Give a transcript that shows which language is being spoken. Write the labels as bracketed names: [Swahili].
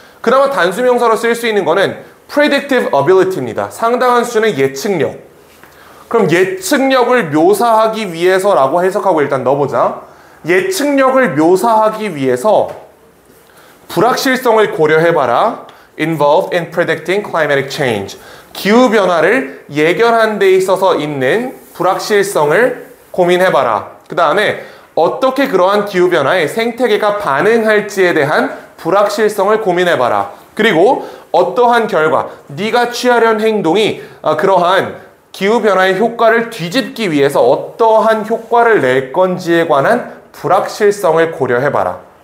[Korean] 그나마 단수명사로 쓸 수 있는 거는 [English] predictive ability [Korean] 입니다. 상당한 수준의 예측력. 그럼 예측력을 묘사하기 위해서라고 해석하고 일단 넣어보자. 예측력을 묘사하기 위해서 불확실성을 고려해봐라. [English] Involved in predicting climatic change. [Korean] 기후변화를 예견하는 데 있어서 있는 불확실성을 고민해봐라. 그 다음에 어떻게 그러한 기후변화에 생태계가 반응할지에 대한 불확실성을 고민해봐라. 그리고 어떠한 결과, 네가 취하려는 행동이 그러한 기후변화의 효과를 뒤집기 위해서 어떠한 효과를 낼 건지에 관한 불확실성을 고려해봐라.